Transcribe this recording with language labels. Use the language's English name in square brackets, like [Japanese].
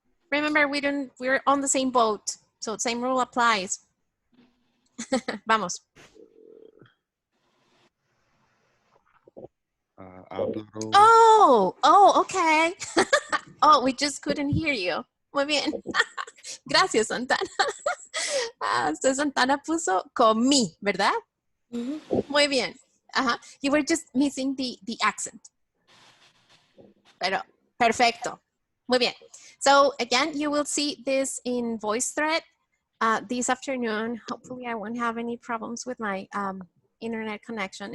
[English] Remember, we're on the same boat, so same rule applies. [Spanish] Vamos. hablaron. [English] Oh, okay. Oh, we just couldn't hear you. [Spanish] Muy bien. Gracias, Santana. Usted Santana puso comí, ¿verdad? Muy bien. [English] You were just missing the accent. [Spanish] Pero perfecto. Muy bien. [English] So again, you will see this in VoiceThread this afternoon. Hopefully I won't have any problems with my internet connection.